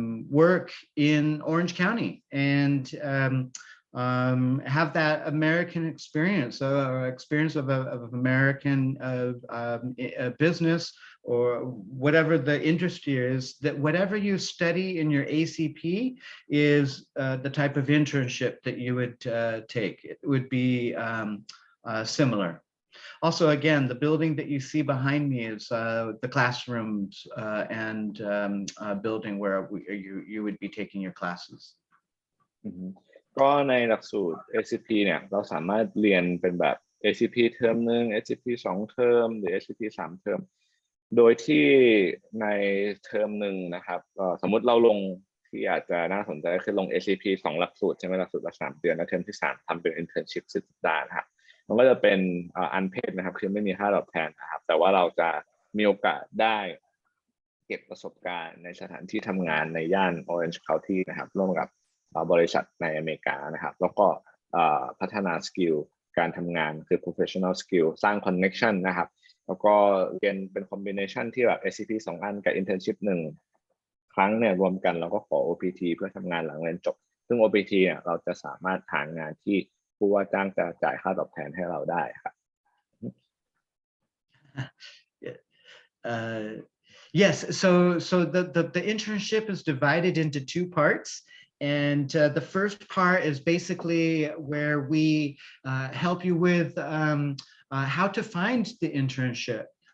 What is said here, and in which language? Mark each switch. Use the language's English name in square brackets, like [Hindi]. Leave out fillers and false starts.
[English] work in Orange County and have that American experience, or experience of American business, or whatever the industry is, that whatever you study in your ACP is the type of internship that you would take. It would be similar. Also, again, the building that you see behind me is the classrooms and building where you would be taking your classes. [Thai] ก็ในหลักสูตร ACP เนี่ยเราสามารถเรียนเป็นแบบ ACP เทอม1 ACP 2 เทอมหรือ ACP 3 เทอมโดยที่ในเทอม1นะครับสมมุติเราลงที่อาจจะน่าสนใจก็คือลง ACP 2 หลักสูตรใช่ไหมหลักสูตรละ3 เดือนแล้วเทอมที่3ทำเป็น Internship 10 สัปดาห์นะครับมันก็จะเป็นunpaid นะครับคือไม่มีค่าตอบแทนนะครับแต่ว่าเราจะมีโอกาสได้ เก็บประสบการณ์ในสถานที่ทำงานในย่าน Orange County นะครับร่วมกับบริษัทในอเมริกานะครับแล้วก็พัฒนาสกิลการทำงานคือ professional skill สร้าง connection นะครับแล้วก็เรียนเป็น combination ที่แบบ ACP 2 อันกับ internship 1 ครั้งเนี่ยรวมกันแล้วก็ขอ OPT เพื่อทำงานหลังเรียนจบซึ่ง OPT เนี่ยเราจะสามารถหางานที่ผู้ว่าจ้างจะจ่ายค่าตอบแทนให้เราได้ครับ [English] Yes, so the internship is divided into 2 parts. And the first part is basically where we help you with how to find the internship.